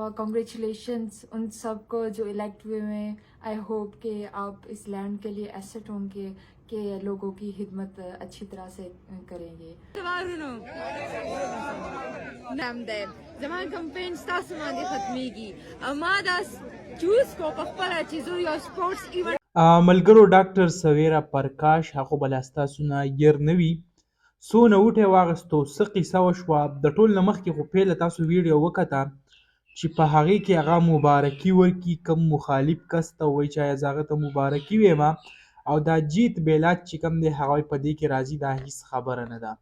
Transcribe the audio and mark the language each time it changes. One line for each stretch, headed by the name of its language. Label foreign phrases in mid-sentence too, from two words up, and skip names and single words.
Urdu: کانگریچولیشنز ان سب کو جو الیکٹ ہوئے ہیں.
English: I hope
Urdu: کہ آپ اس لینڈ کے لیے ایسٹ ہوں گے، کہ لوگوں کی خدمت اچھی طرح سے کریں گے.
Pashto: زمان کمپین ستاسو باندې ختمیږي او ما دا چوز کو په خپله چې زه یو
English: sports event
Pashto: ملګرو ډاکټر سویرا پرکاش هغه به لا ستاسو نه ير نه وي. څونه وټې واغستو، څه قصه وشوه، د ټول نه مخکې خو پیله تاسو ویډیو وکته چې په هغې کې هغه مبارکي ورکړي کوم مخالف کس ته، وایي چې ایا زه هغه ته مبارکي ویمه او دا جیت بیلات چې کوم دی هغه په دې کې راځي، دا هیڅ خبره نه ده.